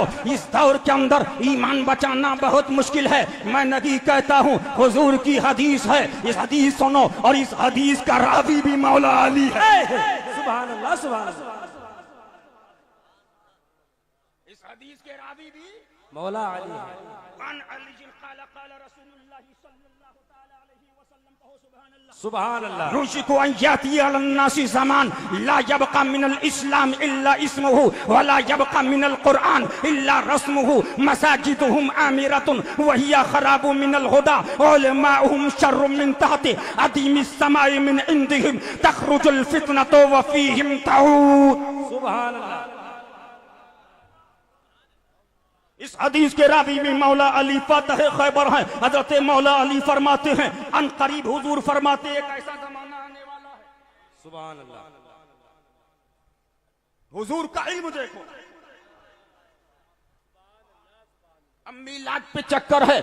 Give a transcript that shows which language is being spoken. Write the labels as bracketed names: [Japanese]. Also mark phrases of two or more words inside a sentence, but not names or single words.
[Hindi] इस दौर के अंदर ईमान बचाना बहुत मुश्किल है। मैं नहीं कहता हूँ, हुजूर की हदीस है, इस हदीस सुनो, और इस हदीस का रावी भी मौला अली है। [Arabic] سبحان الله، سبحان الله. [Hindi] इस हदीस के रावी भी मौला अली है। [Arabic] سبحان الله. يوشك أن يأتي على الناس زمان لا يبقى من الإسلام إلا اسمه ولا يبقى من القرآن إلا رسمه مساجدهم عامرة وهي خراب من الهدى علماؤهم شر من تحت أديم السماء من عندهم تخرج الفتنة وفيهم تعود. سبحان الله. [Hindi] इस हदीस के रावी में मौला अली फतह खैबर हैं। हजरत मौला अली फरमाते हैं, अन करीब हुजूर फरमाते एक ऐसा जमाना आने वाला है। [Arabic] سبحان الله. [Hindi] हुजूर का इल्म देखो। अब मिलाद पे चक्कर है।